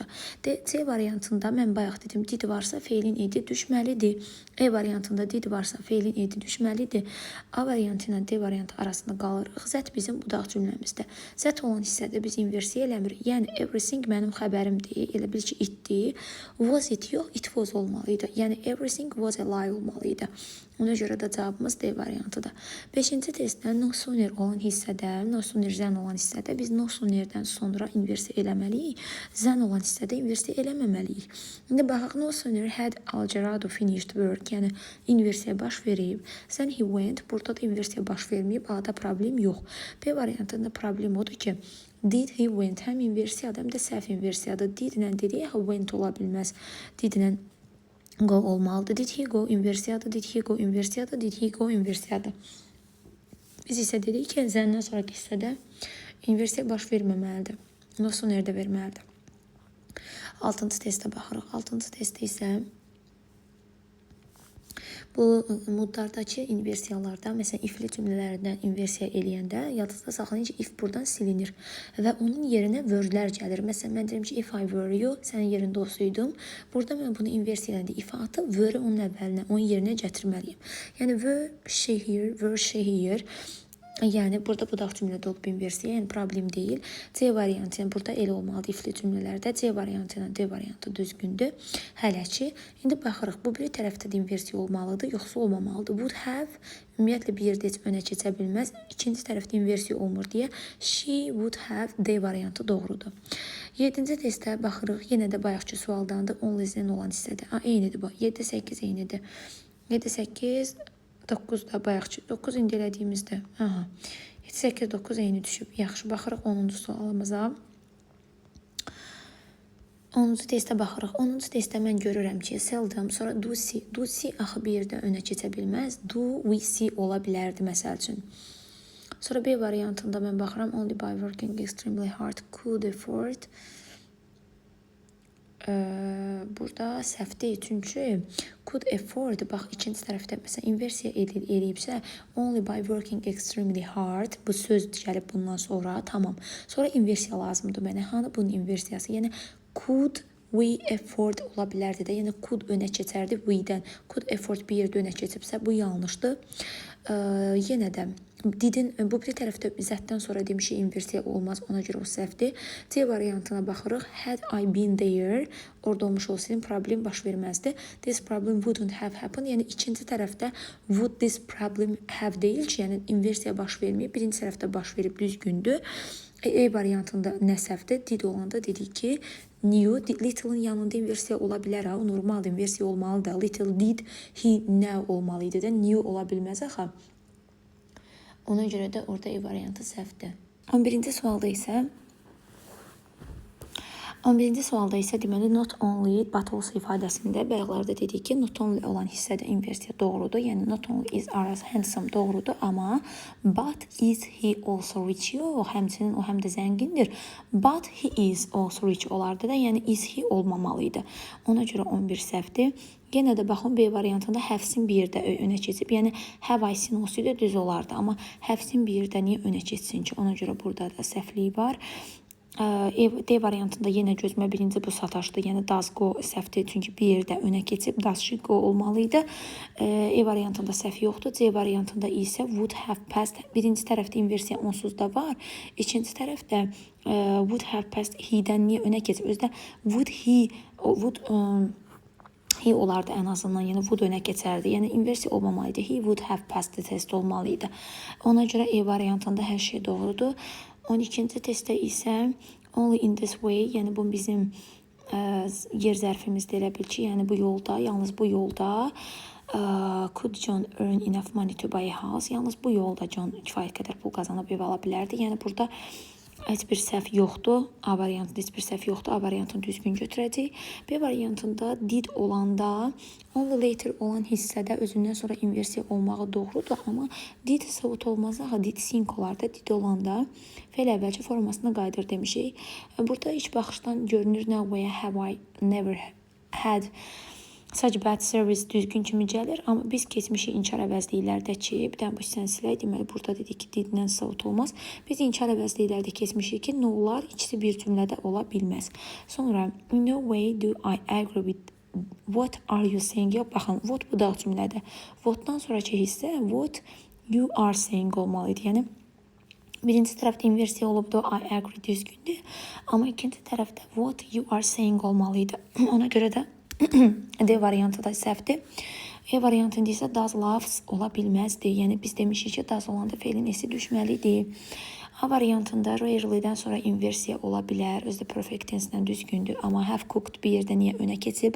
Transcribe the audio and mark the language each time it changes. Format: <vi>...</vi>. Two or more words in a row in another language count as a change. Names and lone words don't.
<az>C variantında mən bayaq dedim, did varsa feilin edi düşməlidir. E variantında did varsa feilin edi düşməlidir. A variantı ilə D variantı arasında qalırıq. Z bizim budaq cümləmizdə. Z olan hissədə biz inversiya eləmirik. Yəni everything mənim xəbərimdir. Elə bil ki, itdir.</az> <en>Was it yox, it was olmalıydı. Yəni everything was a lie olmalıydı.</en> <az>Ona görə də cavabımız D variantıdır. 5-ci testdə</az> <en>no sooner</en> <az>olan hissədə,</az> <en>no sooner</en> <az>zən olan hissədə biz no soonerdən sonra inversiya eləməliyik. Zən olan hissədə inversiya eləməməliyik. İndi baxaq,</az> <en>no sooner had Algerado finished work,</en> <az>yəni inversiya baş verib.</az> <en>Then he went,</en> <az>burada da inversiya baş verməyib, A-da problem yox. B variantında problem odur ki,</az> <en>did he went</en> <az>həm inversiyadır, həm də səhv inversiyadır. Did ilə dedik, went ola bilməz. Did ilə go olmalıdır.</az> <en>Did he go inversiyadır, did he go inversiyadır, did he go inversiyadır.</en> <az>Biz isə dedik ki, zəndən sonraki hissədə inversiya baş verməməlidir.</az> <en>No sooner-</en> <az>də verməlidir. 6-cı testə baxırıq. 6-cı testdə isə bu muddardakı inversiyalarda, məsələn, if-li cümlələrdən inversiya eləyəndə yadınızda saxlayın ki, if buradan silinir və onun yerinə word-lər gəlir. Məsələn, mən deyirəm ki,</az> <en>if I were you,</en> <az>sənin yerində olsaydum, burada mən bunu inversiya eləndə if atıb, were onun əvvəlinə, onun yerinə gətirməliyim. Yəni,</az> <en>were she here,</en> <az>yəni burada budaq cümlədə olub inversiya, yəni problem deyil. C variantı, yəni burada elə olmalıdır ifli cümlələrdə. C variantı ilə D variantı düzgündür. Hələ ki, indi baxırıq, bu bir tərəfdə də inversiya olmalıdır, yoxsa olmamalıdır.</az> <en>Would have</en> <az>ümumiyyətlə bir yerdə heç önə keçə bilməz. İkinci tərəfdə inversiya olmur deyə</az> <en>she would have</en> <az>D variantı doğrudur. 7-ci testə baxırıq, yenə də bayaqki sualdandır,</az> <en>only zen</en> <az>olan hissədə. Eynidir bu, 7-8 eynidir. 7-8 9 da bayaqçı. 9 indi elədiyimizdə. 7-8-9 eyni düşüb. Yaxşı, baxırıq 10-cu sualımıza. 10-cu testə baxırıq. 10-cu testdə mən görürəm ki, seldom, sonra</az> <en>do see. Do see</en> <az>axı bir yerdə önə keçə bilməz.</az> <en>Do we see</en> <az>ola bilərdi, məsəl üçün. Sonra B variantında mən baxıram.</az> <en>Only by working extremely hard could afford.</en> <az>Burada səhv deyil, çünki</az> <en>could afford,</en> <az>bax, ikinci tərəfdə məsələn inversiya eləyibsə,</az> <en>only by working extremely hard,</en> <az>bu söz gəlib bundan sonra, tamam. Sonra inversiya lazımdır mənə. Hanı bunun inversiyası? Yəni</az> <en>could we afford</en> <az>ola bilərdi də, yəni could önə keçərdi we-dən.</az> <en>Could afford</en> <az>bir yerdə önə keçibsə, bu yanlışdır. Yenə də didin bu bir tərəfdə zətdən sonra demişik inversiya olmaz, ona görə o səhvdir. C variantına baxırıq.</az> <en>Had I been there,</en> <az>orada olmuş olsaydım problem baş verməzdi.</az> <en>This problem wouldn't have happened.</en> <az>Yəni ikinci tərəfdə</az> <en>would this problem have</en> <az>deyil ki, yəni inversiya baş verməyib. Birinci tərəfdə baş verib düzgündür. E variantında nə səhvdir? Did olanda dedik ki, knew, little'ın yanında inversiya ola bilər, o normal inversiya olmalıdır.</az> <en>Little did, he now</en> <az>olmalıydı da, knew ola bilməz axı. Ona görə də orada E variantı səhvdir. 11-ci sualda isə deməli</az> <en>not only but also</en> <az>ifadəsində bayaqlarda dedik ki,</az> <en>not only</en> <az>olan hissədə inversiya doğrudur. Yəni</az> <en>not only is Aras handsome</en> <az>doğrudur, amma</az> <en>but is he also rich</en> <az>yox, həmçinin o həm də zəngindir.</az> <en>But he is also rich</en> <az>olardı da, yəni</az> <en>is he olmamalıydı.</en> <az>Ona görə 11 səhvdir. Yenə də baxın, B variantında have-sin bir yerdə önə keçib. Yəni</az> <en>have I seen</en> <az>olsaydı düz olardı. Amma have-sin bir yerdə niyə önə keçsin ki? Ona görə burada da səhvlik var. D variantında yenə gözümə birinci bu sataşdı. Yəni</az> <en>does go</en> <az>səhvdir. Çünki bir yerdə önə keçib</az> <en>does she go</en> <az>olmalıydı. E variantında səhv yoxdur. C variantında isə</az> <en>would have passed.</en> <az>Birinci tərəfdə inversiya onsuz da var. İkinci tərəfdə</az> <en>would have passed</en> <az>he-dən niyə önə keçib? Özdə</az> <en>would he</en> <az>olardı ən azından, yəni would önə keçərdi. Yəni inversiya olmamalıydı.</az> <en>He would have passed the test olmalıydı.</en> <az>Ona görə E variantında hər şey doğrudur. 12-ci testdə isə</az> <en>only in this way,</en> <az>yəni bu bizim yer zərfimizdə elə bil ki, yəni bu yolda, yalnız bu yolda</az> <en>could John earn enough money to buy a house?</en> <az>Yalnız bu yolda John kifayət qədər pul qazanıb ev ala bilərdi. Yəni burada heç bir səhv yoxdur. A variantında heç bir səhv yoxdur. A variantını düzgün götürəcəyik. B variantında did olanda</az> <en>only later</en> <az>olan hissədə özündən sonra inversiya olmağı doğrudur. Amma did savut olmaz. Axı</az> <en>did sink</en> <az>olardı. Did olanda fe'l əvvəlki formasına qayıdır demişik. Burada ilk baxışdan görünür</az> <en>no way have I never had such bad service</en> <az>düzgün kimi gəlir, amma biz keçmişi inkar əvəzliklərdəki, bir dənə bu hissəni silək, deməli burada dedik ki, diddən savut olmaz. Biz inkar əvəzliklərdə keçmişik ki, no'lar ikisi bir cümlədə ola bilməz. Sonra,</az> <en>in no way do I agree with what are you saying?</en> <az>Yox, baxın, what bu da cümlədə. What'dan sonraki hissə,</az> <en>what you are saying olmalıydı.</en> <az>Yəni, birinci tərəfdə inversiya olubdu,</az> <en>I agree</en> <az>düzgündür, amma ikinci tərəfdə</az> <en>what you are saying</en> <az>olmalıydı. Ona görə də D variantı da səhvdir. E variantında isə</az> <en>does loves</en> <az>ola bilməzdi. Yəni biz demişik ki, does olanda fe'lin esi düşməlidir. A variantında rarely-dən sonra inversiya ola bilər. Özü də</az> <en>perfect tense-</en> <az>dən düzgündür. Amma</az> <en>have cooked</en> <az>bir yerdə niyə önə keçib?</az>